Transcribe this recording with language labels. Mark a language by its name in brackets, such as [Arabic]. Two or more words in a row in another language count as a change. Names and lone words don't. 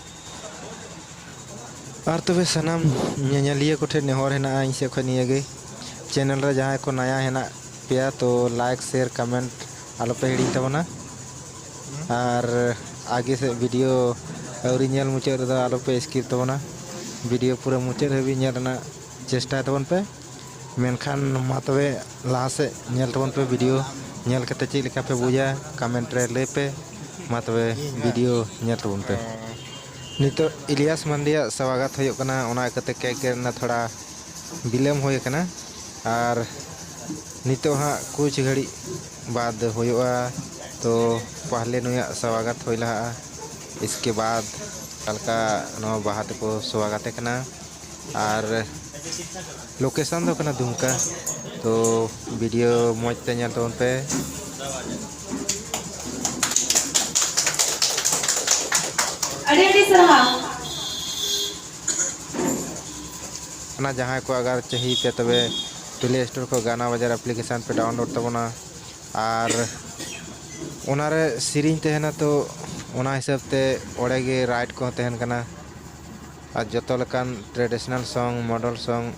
[Santali] और तबे सनाम नेलिया को ठे नेहर हेना इन से खो निये गे चैनल रे जहां को नया हेना पेया तो [English] like share comment [Santali] आलो पे हिड़ी तबना और आगे से वीडियो अवरी नेल मुचे रे आलो पे स्किप तबना वीडियो पूरा मुचे हबी नेल ना चेष्टा तबन पे मेनखान मा तबे लहा से नेल तबन पे वीडियो नेल कते चे लेका पे बुझा कमेंट रे ले पे मा तबे वीडियो नेल तबन पे। नितो इलियास मंदिया स्वागत होयो कना ओना कते केक गेरना [Hindi] थोड़ा विलम्ब [Santali] होय कना और नितो हाँ [Hindi] कुछ घड़ी बाद [Santali] होयोआ। तो पहले नुया स्वागत होइला [Hindi] इसके बाद [Santali] हल्का नो बाहत को स्वागत कना और लोकेशन दो कना दुमका। तो वीडियो मौज ते नेल तबन पे। अरे अरे सरहा ना जहाँ को अगर चाहिए पे तबे प्ले स्टोर को गाना बाजार एप्लीकेशन पे डाउनलोड तबना और ओनारे सीरीन तहना तो ओना हिसाब ते ओड़े गे राइट को तहन कना और जतो लकान [English] traditional song model song